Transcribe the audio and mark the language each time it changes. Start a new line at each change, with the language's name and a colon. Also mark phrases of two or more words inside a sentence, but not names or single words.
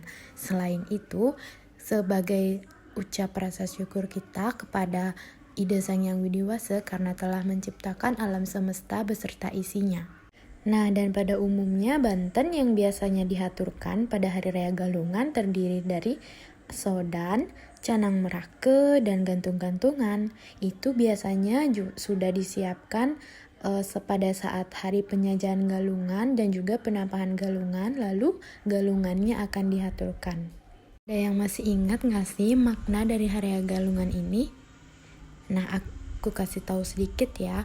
Indonesian: Selain itu, sebagai ucap rasa syukur kita kepada Ida Sang Hyang Widiwasa karena telah menciptakan alam semesta beserta isinya. Nah, dan pada umumnya Banten yang biasanya dihaturkan pada Hari Raya Galungan terdiri dari sodan, canang merake, dan gantung-gantungan. Itu biasanya sudah disiapkan pada saat hari penyajian galungan dan juga penampahan galungan, lalu galungannya akan dihaturkan. Ada yang masih ingat gak sih makna dari Hari Raya Galungan ini? Nah, aku kasih tahu sedikit ya.